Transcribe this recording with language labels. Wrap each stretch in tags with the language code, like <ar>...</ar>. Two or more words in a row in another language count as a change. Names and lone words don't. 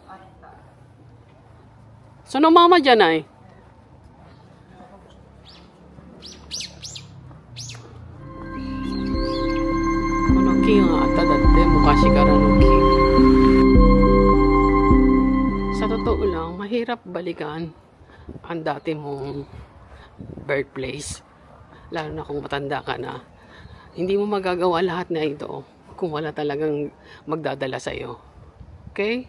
<ja>そのままじゃない。この木があっただって昔からの木。</ja> <tl>Sa totoo lang, mahirap balikan ang dati mong birthplace. Lalo na kung matanda ka na. Hindi mo magagawa lahat na ito kung wala talagang magdadala sa iyo. Okay?</tl>